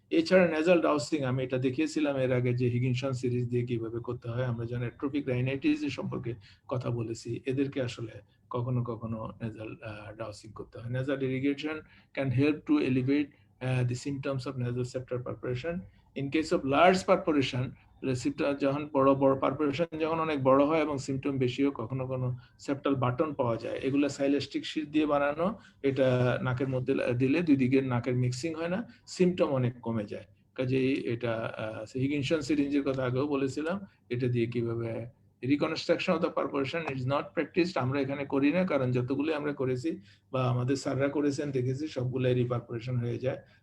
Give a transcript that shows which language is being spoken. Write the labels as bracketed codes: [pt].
[bn] এছাড়া nasal dowsing আমি এটা দেখিয়েছিলাম এর আগে যে হিগিনসন সিরিজ দিয়ে কিভাবে করতে হয়। আমরা যখন অ্যাট্রোপিক রাইনাইটিস সম্পর্কে কথা বলেছি, এদেরকে আসলে কখনো কখনো nasal dowsing করতে হয়। [en] Nasal irrigation can help to alleviate the symptoms of nasal septal perforation. In case of large perforation, [bn] যখন বড় বড় পারফোরেশন যখন অনেক বড় হয় এবং সিমটম বেশিও, কখনো কোনো সেপ্টাল বাটন পাওয়া যায়, এগুলো সাইলেস্টিক শীট দিয়ে বানানো, এটা নাকের মধ্যে দিলে দুই দিকের নাকের মিক্সিং হয় না, সিমটম অনেক কমে যায়। কাজেই এটা হিগিনসন সিরিঞ্জের কথা আগেও বলেছিলাম, এটা দিয়ে কিভাবে [en] reconstruction of the perforation is not practised, [bn] আমরা এখানে করি না, কারণ যতগুলো আমরা করেছি বা আমাদের স্যাররা করেছেন দেখেছি সবগুলাই রিপারফোরেশন হয়ে যায়।